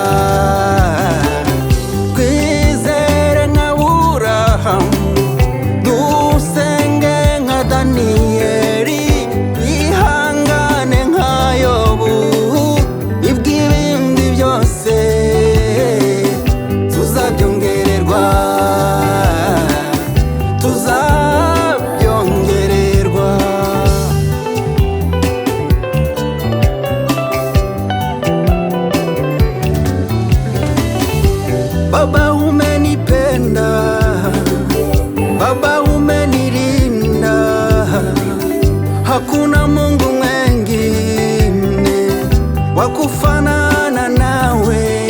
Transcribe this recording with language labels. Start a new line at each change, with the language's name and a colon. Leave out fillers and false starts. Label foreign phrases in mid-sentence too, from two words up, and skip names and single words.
Kinyarwanda: Twizere nk'Aburahamu, dusenge nka Daniyeli, twihangane nka Yobu, ibw'ibindi byose tuzabyongererwa, tuzabyongererwa.
Swahili: Baba umenipenda, Baba umenilinda, hakuna Mungu mwengine wa kufanana nawe.